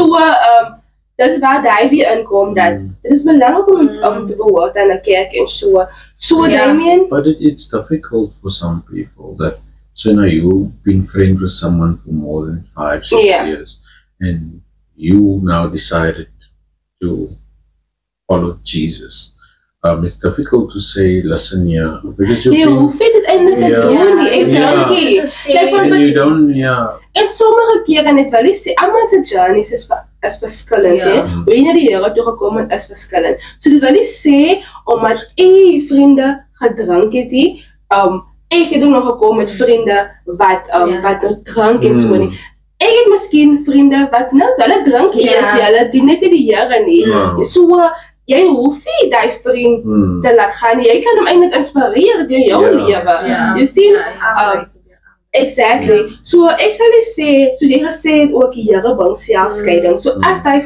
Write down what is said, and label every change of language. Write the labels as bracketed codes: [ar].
[af] So, dis waar die weer inkom, dat dit is belangrik om te behoort aan 'n kerk en so. [en] So, Damien? But it's difficult for some people that, so now you've been friends with someone for more than 5-6 years, and you now decided to follow Jesus. It's difficult to say, listen here, because you [af] hoef dit eintlik te doen nie, [en] and you don't, [af] en sommige kere net wil jy sê, almal se journeys is verskillend, hoe jy na die Here toe gekom het is verskillend. So dit wil nie sê, omdat vriende gedrink het nie, ek het ook nog gekom met vriende wat drank en so nie. Ek het miskien vriende wat nou, hulle drink hulle dien net nie die Here nie. So, jy hoef nie die vriend te laat gaan nie. Jy kan hom eintlik inspireer deur jou lewe. Jy sien, exactly. So ek sal sê, soos jy gesê het ook, die Here bring selfskeiding. So as